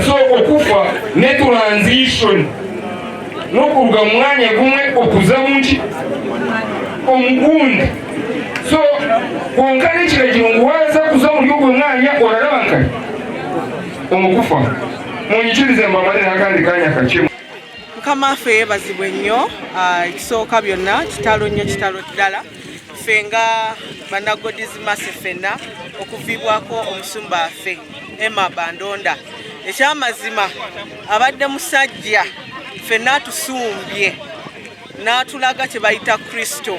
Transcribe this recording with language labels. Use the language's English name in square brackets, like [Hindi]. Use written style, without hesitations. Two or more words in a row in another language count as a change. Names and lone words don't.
[Chiga] So okufa ne transition n'okuruga mu mwanya gumwe okuza munki omugundi. So konka n'ekiragiro ngu waza kuza muri ogwo mwanya oraraba nkali omukufa. Munyikirize mbamalire akandi kanya kakye. [Ganda] Mukama ffe yeebazibwe nnyo. Ekisooka byonna kitalo nnyo, kitalo ddala ffe nga bannagodizi Mase ffenna okuviibwako omusumba waffe Emma Bandonda. Ekyamazima abadde musajja ffenna atusumbye n'atulaga kye bayita Kristo.